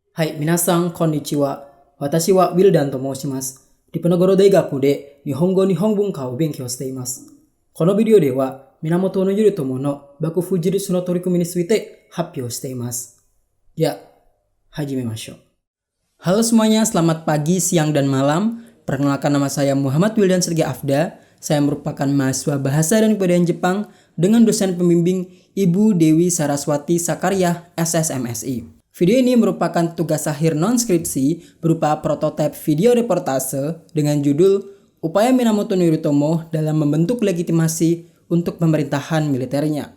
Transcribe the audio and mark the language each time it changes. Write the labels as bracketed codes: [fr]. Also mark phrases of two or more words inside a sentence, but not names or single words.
[ja] はい、皆さんこんにちは. 私はWildanと申します. リポノゴロ大学で日本語日本文化を勉強しています。このビデオでは源頼朝の幕府樹立の取り組みについて発表しています。Ya, hajimemashou. [id] Halo semuanya, selamat pagi, siang, dan malam. Perkenalkan, nama saya Muhammad Wildan Sergi Afda. Saya merupakan mahasiswa bahasa dan kebudayaan Jepang dengan dosen pembimbing Ibu Dewi Saraswati Sakarya, SSMSI. Video ini merupakan tugas akhir non-skripsi berupa prototipe video reportase dengan judul Upaya Minamoto Yoritomo dalam membentuk legitimasi untuk pemerintahan militernya.